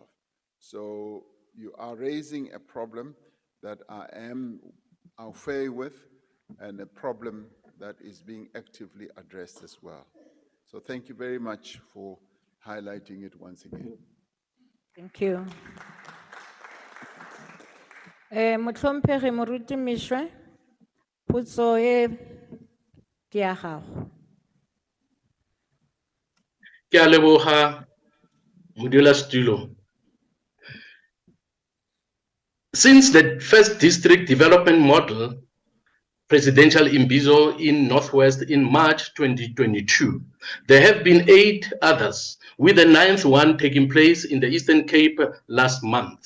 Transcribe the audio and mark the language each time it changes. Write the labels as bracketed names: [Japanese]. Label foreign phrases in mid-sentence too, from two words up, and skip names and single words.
[English] So you are raising a problem that I am [French] au fait [English] with, and a problem that is being actively addressed as well. So thank you very much for highlighting it once again. Thank you. [Tswana] Motlhomphegi moruti Mishwe, potso e ke ya gago. Ke a leboga modulasetulo. [English] Since the first district development model, presidential imbizo in Northwest in March 2022, there have been 8 others, with the 9th one taking place in the Eastern Cape last month.